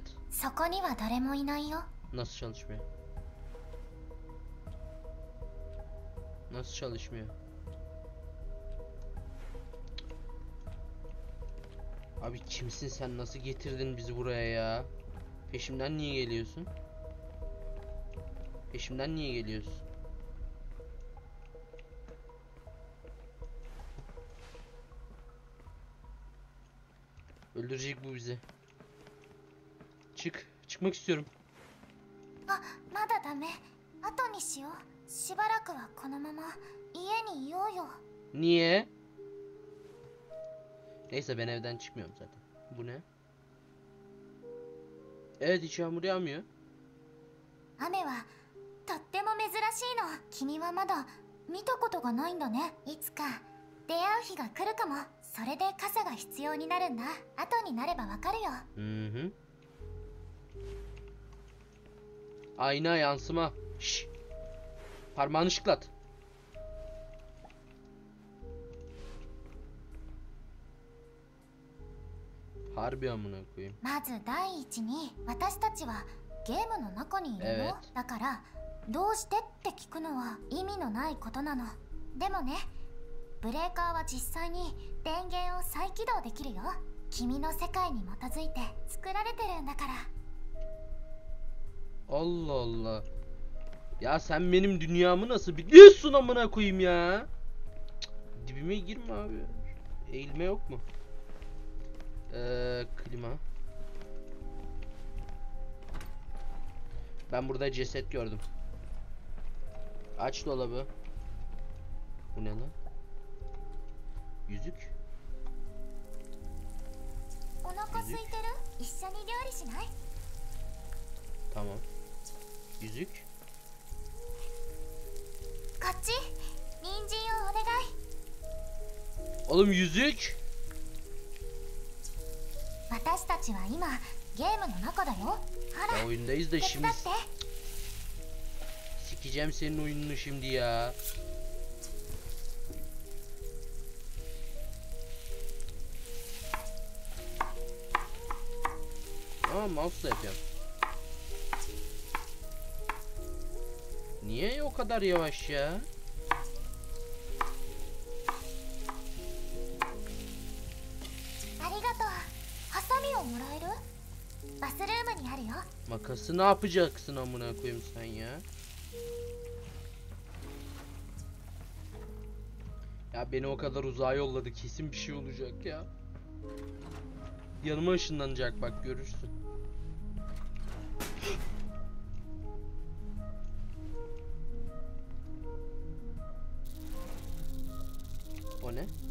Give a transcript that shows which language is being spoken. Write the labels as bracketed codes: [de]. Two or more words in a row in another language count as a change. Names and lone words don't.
[ja] そこには誰もいないよ。 [tr] Nasıl çalışmıyor? Nasıl çalışmıyor? Abi kimsin sen? Nasıl getirdin bizi buraya ya? Peşimden niye geliyorsun? Peşimden niye geliyorsun? Öldürecek bu bizi. Çık. Çıkmak istiyorum. [ja] あ、まだダメ。後にしよう。しばらくはこのまま家にいようよ。 [tr] Niye? Neyse, ben evden çıkmıyorum zaten. Bu ne? Evet, hiç yağmur yağmıyor. [ja] 雨はとっても珍しいの。君はまだ見たことがないんだね。いつか出会う日が来るかも。それで傘が必要になるんだ。後になればわかるよ。 [tr] Hı hı. Ayna yansıma. Şşş. Parmağını şıklat. Harbi amına koyayım. [ja] まず第一に、私たちはゲームの中にいるよ。 [tr] Evet. [ja] だからどうしてって聞くのは意味のないことなの。でもね、ブレーカーは実際に電源を再起動できるよ。君の世界に基づいて作られてるんだから。 [tr] Allah Allah. Ya sen benim dünyamı nasıl biliyorsun amına koyayım ya? Cık, dibime girme abi. Eğilme yok mu? Klima. Ben burada ceset gördüm. Aç dolabı. Bu ne lan? Yüzük. [ja] 腹空いてる？一緒に料理しない？ [tr] Tamam. Yüzük. [ja] こっち、人参をお願い。 [tr] Oğlum yüzük. [ja] 私たちは今ゲームの中だよ。ほら、 [tr] Ya oyundayız da [ja] 手伝 [tr] şimdi [ja] って。 [tr] sikeceğim senin oyununu şimdi ya. Aa, mouse'la yapıyorum. Niye o kadar yavaş ya? [ja] ありがとう。ハサミをもらえる？バスルームにあるよ。 [tr] Makası ne yapacaksın amına koyayım sen ya? Ya beni o kadar uzağa yolladı, kesin bir şey olacak ya. Yanıma ışınlanacak, bak görürsün. O ne?